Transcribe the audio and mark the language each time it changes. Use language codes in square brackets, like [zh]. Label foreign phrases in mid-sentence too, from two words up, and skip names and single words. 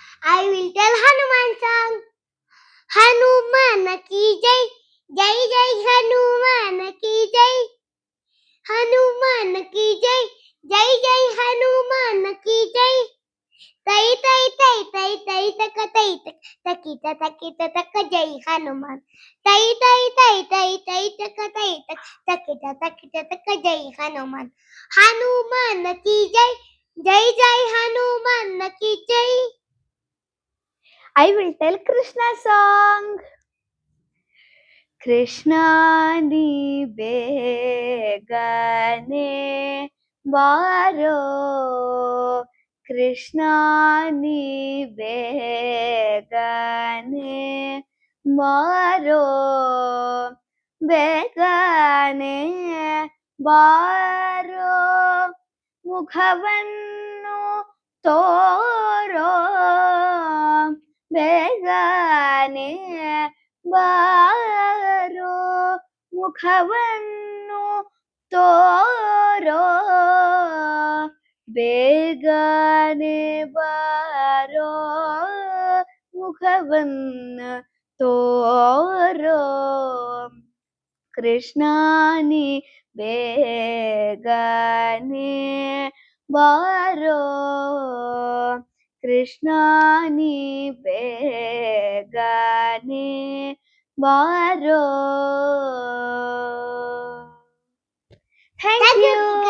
[en] I will tell Hanuman song. [hi] हनुमान की जय, जय जय हनुमान की जय. हनुमान की जय, जय जय हनुमान की जय. Tai tai tai tai tai taka tai tak, takita taka जय हनुमान. Tai tai tai tai tai taka tai tak, takita taka जय हनुमान. हनुमान की जय, जय जय हनुमान की जय. [en] I will tell Krishna song. [kn] ಕೃಷ್ಣಾ ನೀ ಬೇಗನೆ ಬಾರೋ, ಕೃಷ್ಣಾ ನೀ ಬೇಗನೆ ಬಾರೋ, ಬೇಗನೆ ಬಾರೋ, ಮುಖವನ್ನು ತೋರೋ, ಬೇಗನೆ ಬಾರೋ ಮುಖವನ್ನು ತೋರೋ ಬೇಗನೆ ಬಾರೋ ಮುಖವನ್ನು ತೋರೋ ಕೃಷ್ಣಾನಿ ಬೇಗನೆ ಬಾರೋ ಕೃಷ್ಣಾನಿ ಬೇಗನೆ ಬಾರೋ. [en] Thank you.